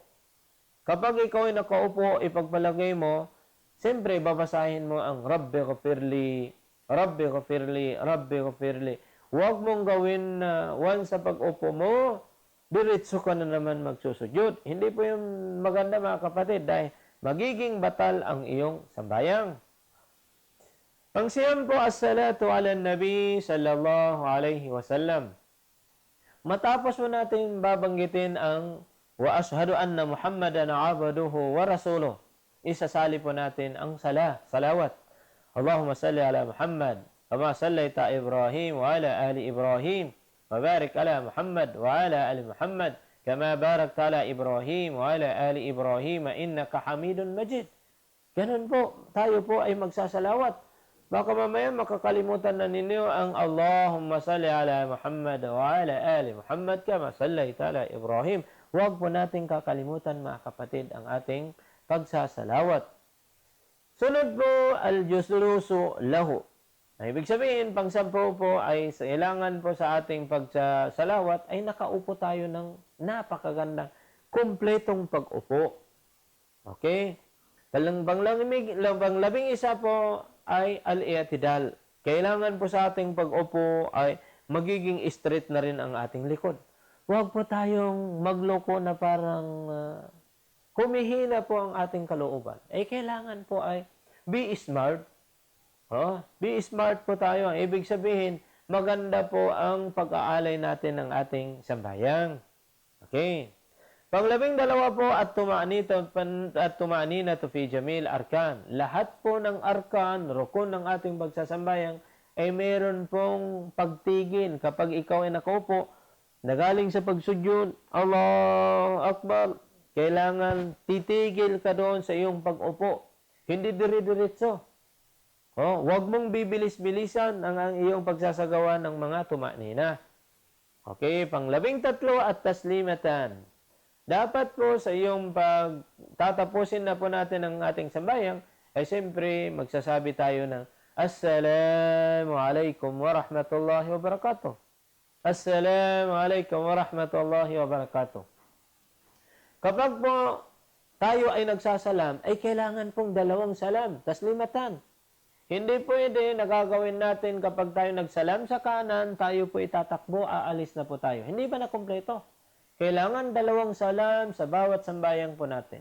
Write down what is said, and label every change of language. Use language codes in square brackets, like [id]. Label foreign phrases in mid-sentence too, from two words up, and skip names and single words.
[tl] Kapag ikaw ay nakaupo, ipagpalagay mo, siyempre babasahin mo ang [ar] رب اغفر لي، رب اغفر لي، رب اغفر لي. [tl] Huwag mong gawin na once sa pag-upo mo, diretso ka na naman magsusudyod. Hindi po yung maganda mga kapatid dahil magiging batal ang iyong sambayang. Pang-siyam po, [ar] الصلاة على النبي صلى الله عليه وسلم. [tl] Matapos mo natin babanggitin ang [ar] وأشهد أن محمدا عبده ورسوله, [tl] isasali po natin ang salawat. [ar] اللهم صل على محمد كما صليت على إبراهيم وعلى آل إبراهيم وبارك على محمد وعلى آل محمد كما باركت على إبراهيم وعلى آل إبراهيم إنك حميد مجيد. [tl] Ganun po, tayo po ay magsasalawat. Baka mamaya makakalimutan na ninyo ang [ar] اللهم صل على محمد وعلى آل محمد كما صليت على إبراهيم. [tl] Huwag po natin kakalimutan mga kapatid ang ating pagsasalawat. Sunod po, [ar] الجلوس له. [tl] Ibig sabihin, pang-10 po ay kailangan po sa ating pagsasalawat ay nakaupo tayo ng napakagandang kumpletong pag-upo. Okay? Pang-11 po ay al-i'tidal. Kailangan po sa ating pag-upo ay magiging straight na rin ang ating likod. Huwag po tayong magloko na parang humihina po ang ating kalooban. Kailangan po ay [en] be smart. Be smart [tl] po tayo. Ibig sabihin, maganda po ang pag-aalay natin ng ating sambayang. Okay. Pang-12 po, [ar] الطمأنينة في جميع الأركان. [tl] Lahat po ng arkan, rukun ng ating pagsasambayang, ay meron pong pagtigil. Kapag ikaw ay nakaupo, nagaling sa pagsudyod, [ar] الله أكبر, [tl] kailangan titigil ka doon sa iyong pag-upo. Hindi dire-diretso. Huwag mong bibilis-bilisan ang iyong pagsasagawa ng mga tumanina. Okay, pang-13 [ar] التسليمتان. [tl] Dapat po sa iyong pagtatapusin na po natin ang ating sambayang, ay siyempre magsasabi tayo ng [ar] السلام عليكم ورحمة الله وبركاته. السلام عليكم ورحمة الله وبركاته. [tl] Kapag po tayo ay nagsasalam, ay kailangan pong 2 salam, taslimatan. Hindi pwede nagagawin natin kapag tayo nagsalam sa kanan, tayo po itatakbo, aalis na po tayo. Hindi ba na kumpleto? Kailangan 2 salam sa bawat sambayang po natin.